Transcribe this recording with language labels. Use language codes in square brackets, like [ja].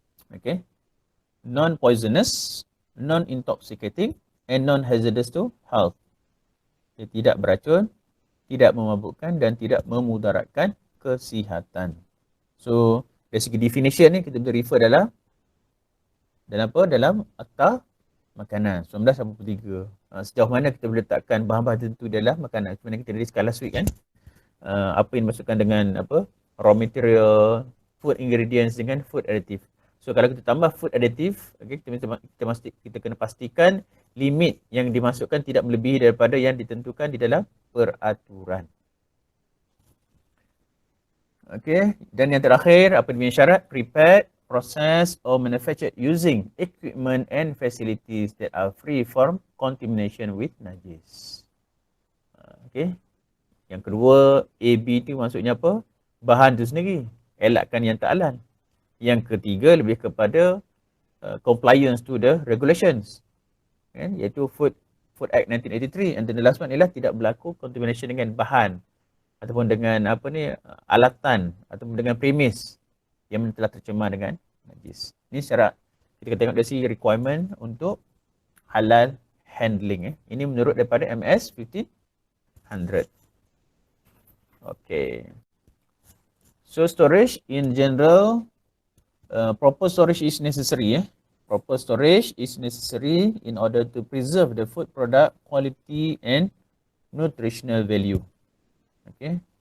[en] Okey, non-poisonous, non-intoxicating and non-hazardous to health. [ms] Dia tidak beracun, tidak memabukkan dan tidak memudaratkan kesihatan. So, dari segi definition ni kita boleh refer dalam apa? Dalam Akta Makanan 1983. Sejauh mana kita boleh letakkan bahan-bahan tertentu dalam makanan. Sebenarnya kita dah discuss [en] last week [ms] kan. Apa yang dimasukkan dengan apa? [en] Raw material, food ingredients dengan food additive. [ms] So kalau kita tambah food additive, okay, kita kena pastikan limit yang dimasukkan tidak melebihi daripada yang ditentukan di dalam peraturan. Okey, dan yang terakhir, apa dia punya syarat? [en] Prepared, processed or manufactured using equipment and facilities that are free from contamination with najis. [ms] Okey. Yang kedua, AB tu maksudnya apa? Bahan tu sendiri, elakkan yang tak halal. Yang ketiga lebih kepada [en] compliance to the regulations, [ms] kan? Iaitu Food Act 1983. [en] And then the last one [ms] ialah tidak berlaku contamination dengan bahan ataupun dengan apa ni alatan ataupun dengan premis yang telah tercemar dengan najis. Ini syarat. Kita tengok dari segi requirement untuk halal handling. Ini menurut daripada MS 1500. [en] Okay. So storage in general, proper storage is necessary. Proper storage is necessary in order to preserve the food product quality and nutritional value. Okay.